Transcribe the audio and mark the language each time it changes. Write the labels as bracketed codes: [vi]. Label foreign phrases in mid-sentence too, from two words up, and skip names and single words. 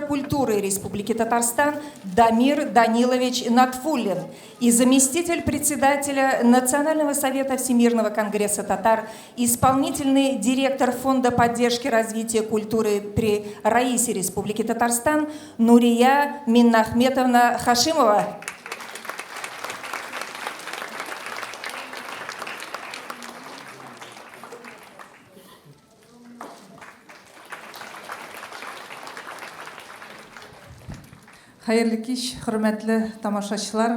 [ru] культуры Республики Татарстан Дамир Данилович Натфуллин и заместитель председателя Национального совета Всемирного конгресса татар, исполнительный директор Фонда поддержки развития культуры при Раисе Республики Татарстан Нурия Миннахметовна Хашимова. [tt] Hayırlı kеш, hürmetli tamaşaçılar.